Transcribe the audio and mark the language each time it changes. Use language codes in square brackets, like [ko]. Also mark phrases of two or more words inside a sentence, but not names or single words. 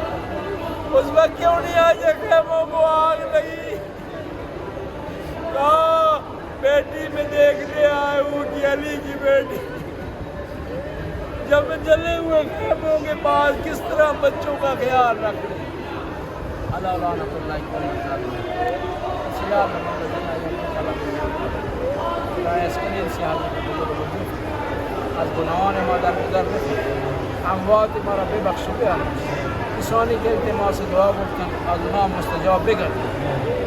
[ur] اس وقت کیوں نہیں آئے جب خیموں کو آگ لگی؟ کہا بیٹی میں دیکھنے آئے ہوں کہ علی کی بیٹی جب جلے ہوئے خیموں کے پاس کس طرح بچوں کا خیال رکھ رہے ہیں۔ [fa] اللہ لعنت اللہ از گناهان ما در گذر نکنید، اموات ما را ببخش و بیامرز. کسانی که التماس دعا گفتن از ما مستجاب بگردید.